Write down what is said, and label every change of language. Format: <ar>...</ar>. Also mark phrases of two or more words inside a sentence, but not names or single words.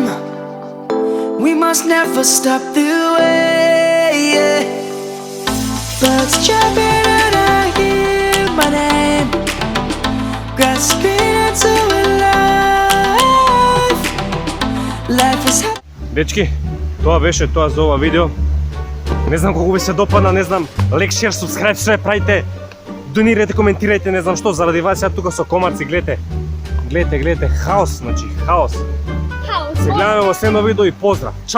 <en>We must never stop the way. Birds jumping and I hear my name, grasping into a life. Life is happy.</en> <mk>Дечки, тоа беше тоа за ова видео. Не знам колку ви се допадна, не знам,</mk> <en>like, share, subscribe,</en> <mk>све правите. Донирайте, коментирајте, не знам што, заради вас сега тука со комарци, гледате, хаос, значи, хаос. Се гледаме во следно видео и поздрав.</mk>